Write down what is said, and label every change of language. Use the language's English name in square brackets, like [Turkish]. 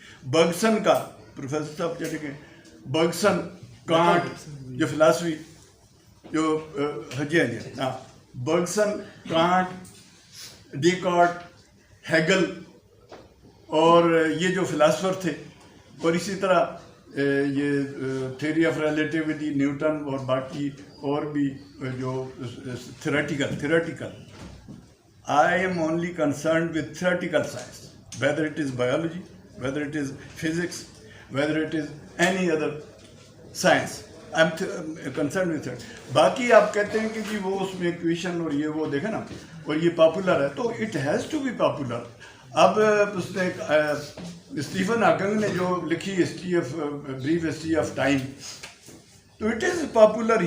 [Urdu] برگسن کا پروفیسر صاحب چلے گئے، برگسن، کانٹ جو فلاسفی جو ہاں برگسن، کانٹ، ڈیکارٹ، ہیگل اور یہ جو فلاسفر تھے، اور اسی طرح یہ تھیوری آف ریلیٹیوٹی نیوٹن اور باقی اور بھی جو theoretical. [English] I am only concerned with theoretical science, whether it is biology, whether it is physics, whether it is any other science. I'm concerned with it. [Urdu] باقی آپ کہتے ہیں کہ جی وہ اس میں ایکویشن اور یہ وہ دیکھیں نا، اور یہ پاپولر ہے تو [English] It has to be popular. [Urdu] اب اس نے اسٹیفن ہاکنگ نے جو لکھی بریف ہسٹری آف ٹائم، تو [English] It is popular.